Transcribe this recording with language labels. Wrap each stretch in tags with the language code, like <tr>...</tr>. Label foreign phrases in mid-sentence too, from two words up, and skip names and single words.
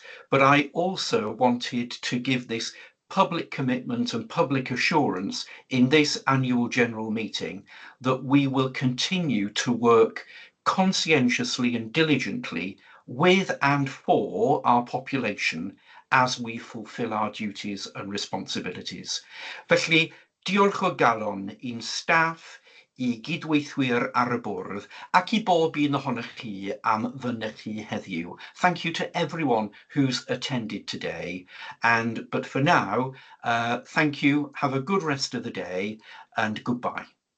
<en>But I also wanted to give this public commitment and public assurance in this annual general meeting that we will continue to work conscientiously and diligently with and for our population as we fulfil our duties and responsibilities.</en> <cy>Felly, diolch o galon i'n staff, I gydweithwyr ar y bwrdd, ac I bob un ohonych chi am fynech chi heddiw.</cy> <en>Thank you to everyone who's attended today. But for now, thank you, have a good rest of the day, and goodbye.</en>